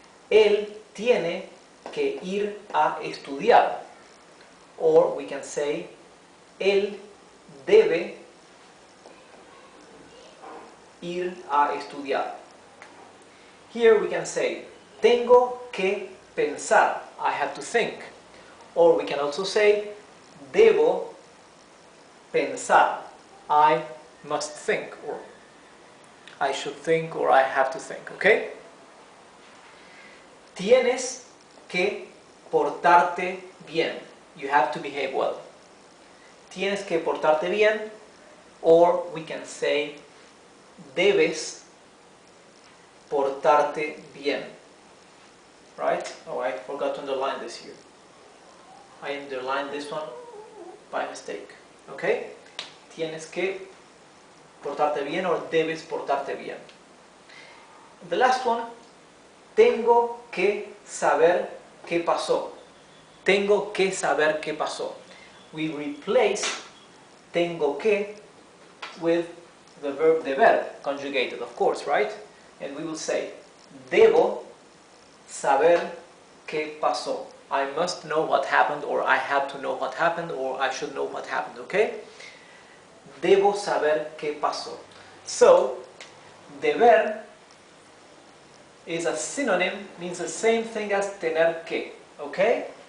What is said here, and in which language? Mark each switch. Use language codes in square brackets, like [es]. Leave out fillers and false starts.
[es] Él tiene que ir a estudiar, [en] or we can say [es] él debe ir a estudiar. [en] Here we can say [es] tengo que pensar, [en] I have to think, or we can also say [es] debo pensar, [en] I must think, or I should think, or I have to think, okay? [es] Tienes que portarte bien, [en] you have to behave well. [es] Tienes que portarte bien, [en] or we can say [es] debes portarte bien, right? [en] Oh, I forgot to underline this here. I underlined this one by mistake, okay? [es] Tienes que portarte bien, [en] or [es] debes portarte bien. [en] The last one, [es] tengo que saber qué pasó. Tengo que saber qué pasó. [en] We replace tengo que with the verb deber, conjugated, of course, right? And we will say, [es] debo saber qué pasó. [en] I must know what happened, or I have to know what happened, or I should know what happened, okay? [es] Debo saber qué pasó. [en] So, deber is a synonym, means the same thing as tener que, Okay?